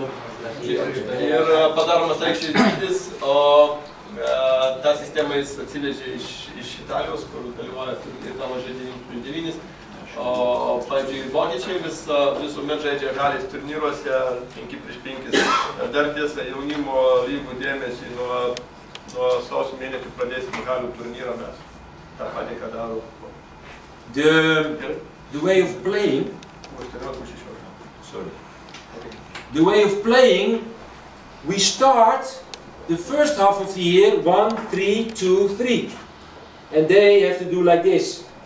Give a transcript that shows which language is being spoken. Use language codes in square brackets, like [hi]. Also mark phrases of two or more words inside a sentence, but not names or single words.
[lt] Ir padaromas aikštės dydis, o tą sistemą jis atsivežė iš Italijos, kur dalyvauja ir tavo žaidėjų 9. O, pavyzdžiui, vokiečiai visuomet žaidžia halės turnyruose 5x5. Dar tiesa, jaunimo lygų dėmesį nuo sausio mėnesio pradėsim halių turnyrą mes. tą patį, ką daro. [en] The way of playing, the way of playing, we start the first half of the year 1, 3, 2, 3, and they have to do like this.